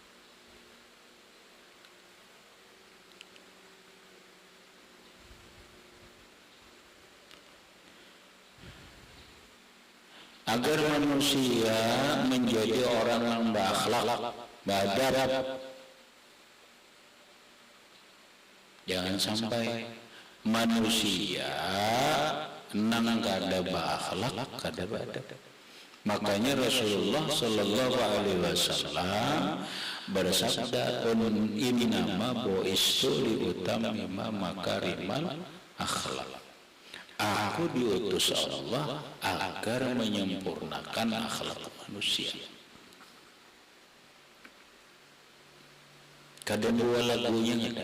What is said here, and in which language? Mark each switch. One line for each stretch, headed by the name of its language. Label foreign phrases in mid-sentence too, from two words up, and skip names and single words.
Indonesian: Agar manusia menjadi orang yang berakhlak, beradab.
Banjar: Jangan sampai manusia nang kada berakhlak, kada beradab.
Indonesian: Makanya Rasulullah
Arabic: صلى الله عليه وسلم
Indonesian: bersabda,
Arabic: "إنما بعثت لأتمم مكارم الأخلاق."
Indonesian: Aku diutus Allah agar menyempurnakan akhlak manusia. Kadang dua lagunya ada.